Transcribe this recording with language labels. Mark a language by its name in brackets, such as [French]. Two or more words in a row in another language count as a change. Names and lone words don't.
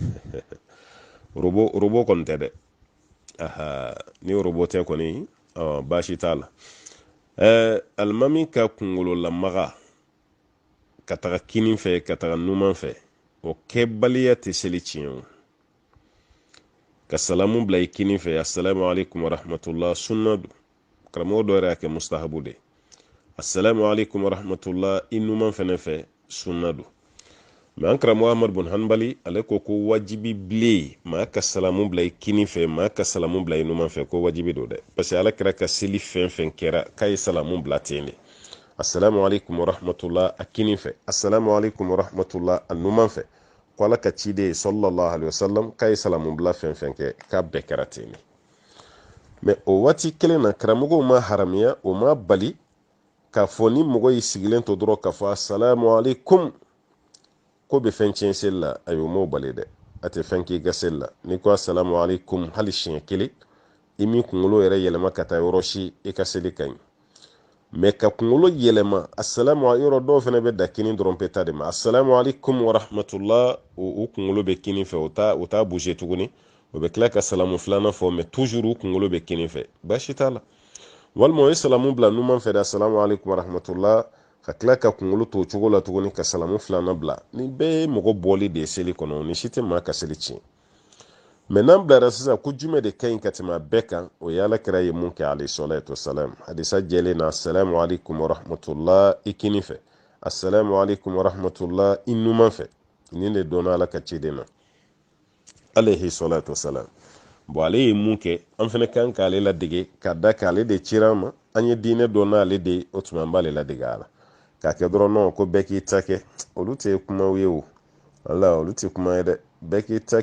[Bambara] robo kɔni tɛ dɛ ni robo tɛ kɔni baasi t'a la alimami ka kunkolo lamaga ka taga kini fɛ ka taga numan fɛ o kɛbaliya tɛ seli tiɲɛ o ka salamu bila i kini fɛ [Arabic] السلام عليكم ورحمة الله [Bambara] sunna do karamɔgɔ dɔ yɛrɛ y'a kɛ mustahabu de [Arabic] السلام عليكم ورحمة الله [Bambara] i numan fɛnɛ fɛ sunna do mɛ an karamɔgɔ Ahmad bin Hanbali ale ko wajibi bilen maa ka salamu bila i kini fɛ maa ka salamu bila i numan fɛ ko wajibi do dɛ [French] parce que [Bambara] ala kɛra ka seli fɛn fɛn kɛra k'a ye salamu bila ten de [Arabic] السلام عليكم ورحمة الله [Bambara] a kini fɛ [Arabic] السلام عليكم ورحمة الله [Bambara] a numan fɛ ko ala ka ciden [Arabic] صلى الله عليه وسلم [Bambara] k'a ye salamu bila fɛn fɛn kɛ k'a bɛɛ kɛra ten de mɛ o waati kelen na karamɔgɔw ma haramiya o ma bali k'a fɔ ni mɔgɔ y'i sigilen to dɔrɔn k'a fɔ [Arabic] السلام عليكم [Bambara] ko bɛ fɛn tiɲɛ seli la a y'o m'o bali dɛ a tɛ fɛn k'i ka seli la n'i ko [Arabic] السلام عليكم [Bambara] hali siɲɛ kelen i min kunkolo yɛrɛ yɛlɛma ka taa yɔrɔ si i ka seli ka ɲi mais ka kunkolo yɛlɛma assalamu yɔrɔ dɔw fɛnɛ bɛ da kini dɔrɔn pe ta de ma [Arabic] السلام عليكم ورحمة الله [Bambara] o kunkolo bɛ kini fɛ o t'a bouger tuguni o bɛ tila ka salamu filanan fɔ [French] mais toujours [Bambara] u kunkolo bɛ kini fɛ baasi t'a la walima o ye salamu bila numan fɛ de [Arabic] السلام عليكم ورحمة الله [Bambara] ka tila ka kunkolo to cogo la tuguni ka salamu filanan bila ni bɛɛ ye mɔgɔ bɔli de ye seli kɔnɔ ni si tɛ maa ka seli tiɲɛ mais n'an bilara sisan ko jumɛn de ka ɲi ka tɛmɛ a bɛɛ kan o ye alakira ye mun kɛ [Arabic] عليه الصلاة والسلام [Bambara] hadisa jɛlen na [Arabic] السلام عليكم ورحمة الله [Bambara] i kini fɛ [Arabic] السلام عليكم ورحمة الله [Bambara] i numan fɛ nin de dɔnna ala ka ciden na [Arabic] عليه الصلاة والسلام [Bambara] bon ale ye mun kɛ an fɛnɛ kan k'ale ladege ka da k'ale de cira ma an ye diinɛ dɔn n'ale de o tuma an b'ale ladege a la k'a kɛ dɔrɔn non ko bɛɛ k'i ta kɛ olu tɛ kumaw ye o wala olu tɛ kuma ye dɛ bɛɛ k'i ta